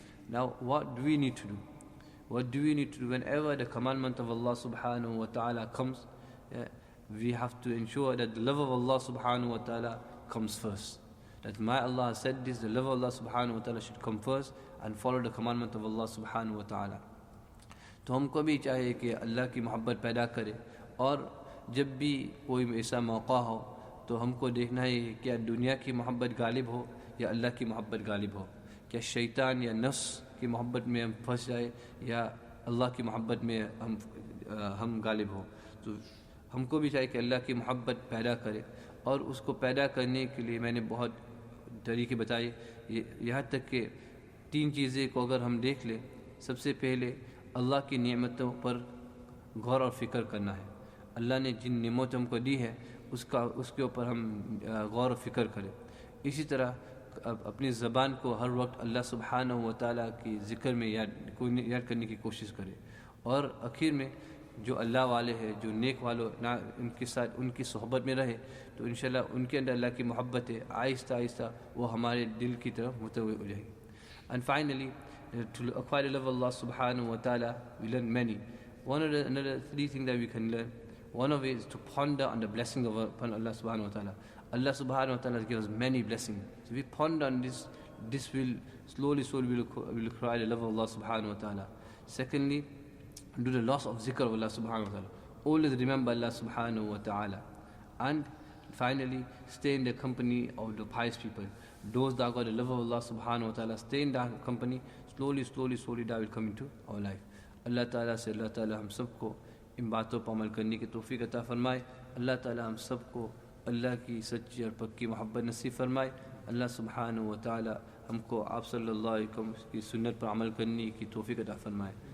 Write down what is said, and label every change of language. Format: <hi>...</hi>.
<en>Now, what do we need to do? What do we need to do whenever the commandment of Allah subhanahu wa ta'ala comes? We have to ensure that the love of Allah subhanahu wa ta'ala comes first. That my Allah has said this, the love of Allah subhanahu wa ta'ala should come first and follow the commandment of Allah subhanahu wa ta'ala.</en> <ur>تو ہم کو بھی چاہیے کہ اللہ کی محبت پیدا کرے، اور جب بھی کوئی ایسا موقع ہو تو ہم کو دیکھنا ہے کہ کیا دنیا کی محبت غالب ہو یا اللہ کی محبت غالب ہو، کیا شیطان یا نفس کی محبت میں ہم پھنس جائے یا اللہ کی محبت میں ہم غالب ہو. تو ہم کو بھی چاہیے کہ اللہ کی محبت پیدا کرے، اور اس کو پیدا کرنے کے لیے میں نے بہت طریقے بتائے، یہاں تک کہ 3 چیزیں کو اگر ہم دیکھ لیں. سب سے پہلے اللہ کی نعمتوں پر غور اور فکر کرنا ہے. اللہ نے جن نعمتوں ہم کو دی ہے اس کے اوپر ہم غور و فکر کریں. اسی طرح اپنی زبان کو ہر وقت اللہ سبحانہ و تعالیٰ کی ذکر میں یاد کرنے کی کوشش کرے. اور آخر میں جو اللہ والے ہیں، جو نیک والوں ان کے ساتھ ان کی صحبت میں رہے تو انشاءاللہ ان کے اندر اللہ کی محبت ہے، آہستہ آہستہ وہ ہمارے دل کی طرف متوجہ ہو جائے گی.</ur> <en>And finally, to acquire the love of Allah subhanahu wa ta'ala, we learn many. Another 3 things that we can learn. One of it is to ponder on the blessing upon Allah subhanahu wa ta'ala. Allah subhanahu wa ta'ala gives us many blessings. So if we ponder on this will slowly will acquire the love of Allah subhanahu wa ta'ala. Secondly, do the loss of zikr of Allah subhanahu wa ta'ala. Always remember Allah subhanahu wa ta'ala. And finally, stay in the company of the pious people. Those that got the love of Allah subhanahu wa ta'ala, stay in that company. Slowly that will come into our life.</en> <ur>اللہ تعالیٰ سے اللہ تعالیٰ ہم سب کو ان باتوں پر عمل کرنے کی توفیق عطا فرمائے. اللہ تعالیٰ ہم سب کو اللہ کی سچی اور پکی محبت نصیب فرمائے. اللہ سبحانہ و تعالیٰ ہم کو آپ صلی اللہ علیہ وسلم کی سنت پر عمل کرنے کی توفیق عطا فرمائے.</ur>